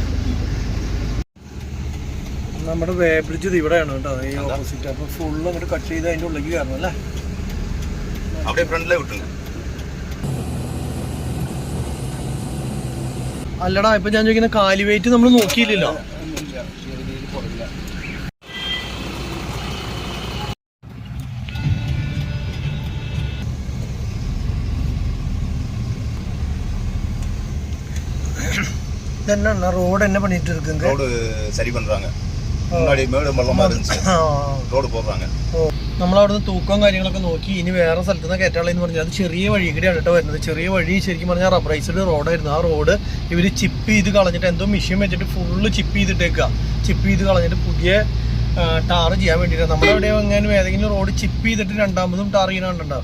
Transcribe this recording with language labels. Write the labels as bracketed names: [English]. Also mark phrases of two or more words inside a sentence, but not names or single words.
[Malayalam] നമ്മുടെ [English] weigh bridge [Malayalam] ഇവിടെയാണ് കേട്ടോ, ഈ ഓപ്പോസിറ്റ്. അപ്പൊ ഫുള്ള് അങ്ങോട്ട് കട്ട് ചെയ്ത് അതിന്റെ ഉള്ളിലേക്ക് കയറണം അല്ലേ? അല്ലടാ, ഇപ്പൊ ഞാൻ ചോദിക്കുന്ന കാലി വെയിറ്റ് നമ്മൾ നോക്കിയില്ലല്ലോ. [Tamil] என்ன ரோடு என்ன பண்ணிட்டு இருக்குங்க? ரோடு சரி பண்றாங்க. முன்னாடி மேடு பள்ளமா இருந்துச்சு, ரோடு போடுறாங்க. [Malayalam] നമ്മളവിടുന്ന് തൂക്കവും കാര്യങ്ങളൊക്കെ നോക്കി. ഇനി വേറെ സ്ഥലത്ത് നിന്ന് കയറ്റാളെന്ന് പറഞ്ഞാൽ അത് ചെറിയ വഴി കൂടിയാണ് കേട്ടോ വരുന്നത്. ചെറിയ വഴി ശരിക്കും പറഞ്ഞാൽ റബ്ബറൈസ്ഡ് റോഡായിരുന്നു. ആ റോഡ് ഇവർ ചിപ്പ് ചെയ്ത് കളഞ്ഞിട്ട് എന്തോ മെഷീൻ വെച്ചിട്ട് ഫുള്ള് ചിപ്പ് ചെയ്തിട്ടേക്കുക. ചിപ്പ് ചെയ്ത് കളഞ്ഞിട്ട് പുതിയ ടാറ് ചെയ്യാൻ വേണ്ടിയിട്ടാണ്. നമ്മുടെ അവിടെ എങ്ങനെ ഏതെങ്കിലും റോഡ് ചിപ്പ് ചെയ്തിട്ട് രണ്ടാമതും ടാർ ചെയ്യാനുണ്ടാവും.